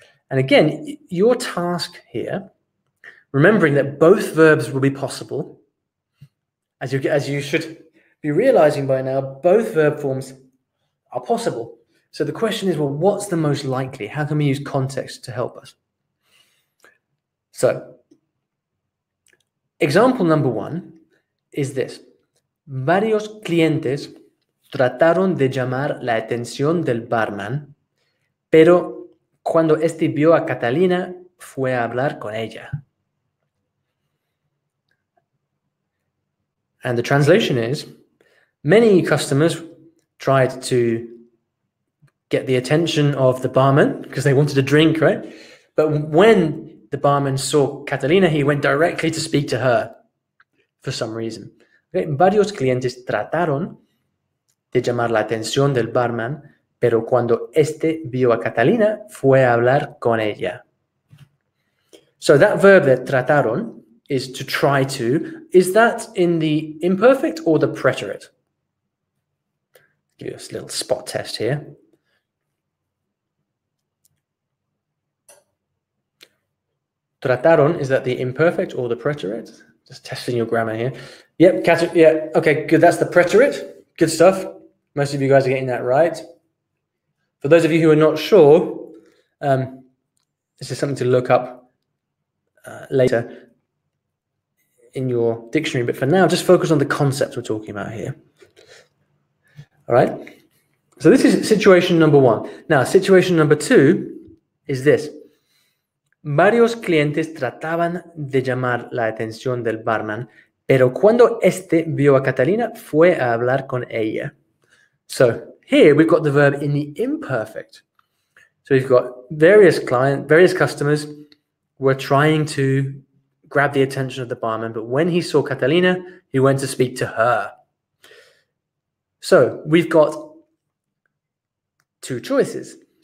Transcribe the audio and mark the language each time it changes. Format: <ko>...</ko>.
<en>And again, your task here, remembering that both verbs will be possible, as you should be realizing by now, both verb forms are possible. So the question is, well, what's the most likely? How can we use context to help us? So, example number one is this.</en> <es>Varios clientes trataron de llamar la atención del barman, pero cuando este vio a Catalina, fue a hablar con ella.</es> <en>And the translation is, many customers tried to get the attention of the barman because they wanted a drink, right? But when the barman saw Catalina, he went directly to speak to her for some reason. Okay?</en> <es>Varios clientes trataron de llamar la atención del barman, pero cuando este vio a Catalina, fue a hablar con ella.</es> <en>So that verb there, trataron, is to try to. Is that in the imperfect or the preterite? Give you a little spot test here. Trataron, is that the imperfect or the preterite? Just testing your grammar here. Yep, yeah, okay, good. That's the preterite. Good stuff. Most of you guys are getting that right. For those of you who are not sure, this is something to look up later in your dictionary. But for now, just focus on the concepts we're talking about here. All right? So this is situation number one. Now, situation number two is this.</en> <es>Varios clientes trataban de llamar la atención del barman, pero cuando este vio a Catalina, fue a hablar con ella.</es> <en>So here we've got the verb in the imperfect. So we've got various customers were trying to grab the attention of the barman, but when he saw Catalina, he went to speak to her. So we've got two choices.</en>